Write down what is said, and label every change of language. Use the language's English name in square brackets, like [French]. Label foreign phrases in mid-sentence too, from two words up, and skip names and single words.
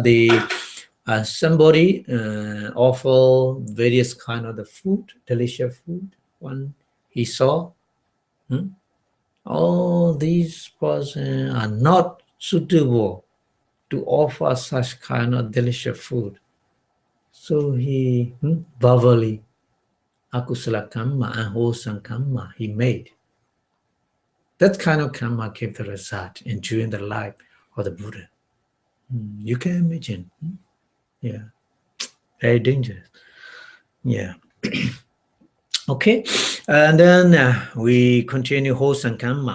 [English] They somebody offer various kind of the food, delicious food. One he saw, all these persons are not suitable to offer such kind of delicious food. So he verbally [Pali] akusala kamma, [English] unwholesome kamma he made. That kind of karma gave the result in during the life of the Buddha. You can imagine. Yeah. Very dangerous. Yeah. Okay. And then we continue wholesome karma.